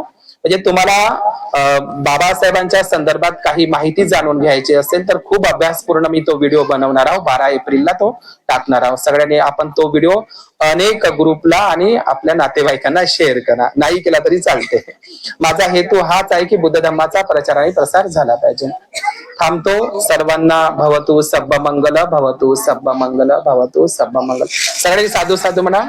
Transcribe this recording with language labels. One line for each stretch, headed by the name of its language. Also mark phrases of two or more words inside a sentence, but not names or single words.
Marathi: म्हणजे तुम्हाला बाबासाहेबांच्या संदर्भात काही माहिती जाणून घ्यायची असेल तर खूप अभ्यासपूर्ण मी तो व्हिडिओ बनवणार आहोत. 12 एप्रिलला तो टाकणार आहोत. सगळ्यांनी आपण तो व्हिडिओ अनेक ग्रुपला आणि आपल्या नातेवाईकांना शेअर करा, नाही केला तरी चालते. माझा हेतू हाच आहे की बुद्ध धम्माचा प्रचार आणि प्रसार झाला पाहिजे. थांबतो.
Pali: सर्वांना भवतु सब्ब मंगल, भवतु सब्ब मंगल, भवतु सब्ब मंगल.
Marathi: सगळ्यांनी साधू साधू म्हणा.